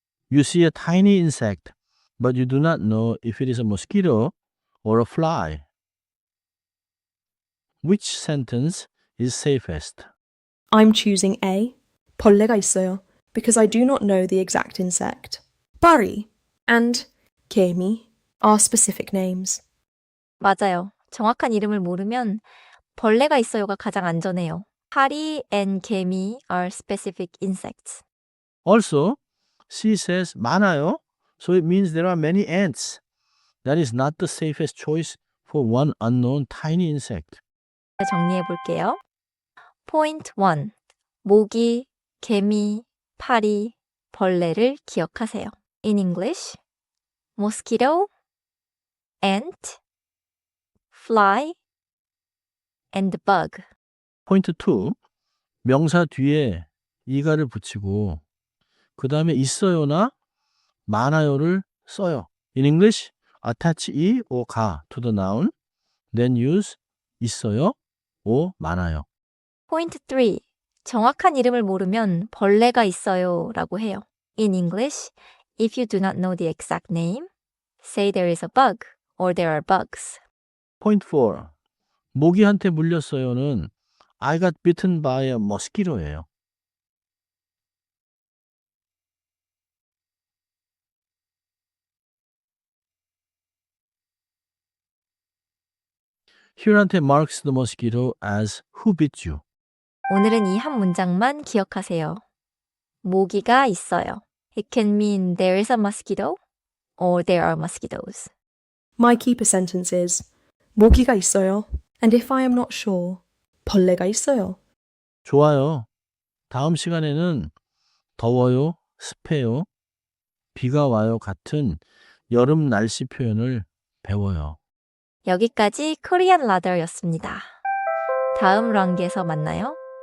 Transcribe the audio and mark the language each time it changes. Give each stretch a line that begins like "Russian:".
English: You see a tiny insect, but you do not know if it is a mosquito or a fly. Which sentence is safest? I'm choosing A.
Korean: 벌레가 있어요
English: because I do not know the exact insect. 파리 and 개미 are specific names.
Korean: 맞아요. 정확한 이름을 모르면 벌레가 있어요가 가장 안전해요.
English: 파리 and 개미 are specific insects. Also, she says 많아요, so it means there are many ants. That is not the safest choice for one unknown tiny insect.
Korean: 정리해 볼게요.
English: Point 1.
Korean: 모기, 개미, 파리, 벌레를 기억하세요.
English: In English, mosquito, ant, fly, and bug. Point 2.
Korean: 명사 뒤에 이가를 붙이고 그 다음에 있어요나 많아요를 써요.
English: In English, attach 이 or 가 to the noun, then use 있어요 or 많아요. Point 3.
Korean: 정확한 이름을 모르면 벌레가 있어요 라고 해요.
English: In English, if you do not know the exact name, say there is a bug or there are bugs. Point 4.
Korean: 모기한테 물렸어요는
English: I got bitten by a mosquito예요. Huronte marks the mosquito as who bit you.
Korean: 오늘은 이 한 문장만 기억하세요. 모기가 있어요.
English: It can mean there is a mosquito or there are mosquitoes. My keeper sentence is
Korean: 모기가 있어요
English: and if I am not sure,
Korean: 벌레가 있어요. 좋아요. 다음 시간에는 더워요, 습해요, 비가 와요 같은 여름 날씨 표현을 배워요. 여기까지 코리안 라더였습니다. 다음 랑기에서 만나요.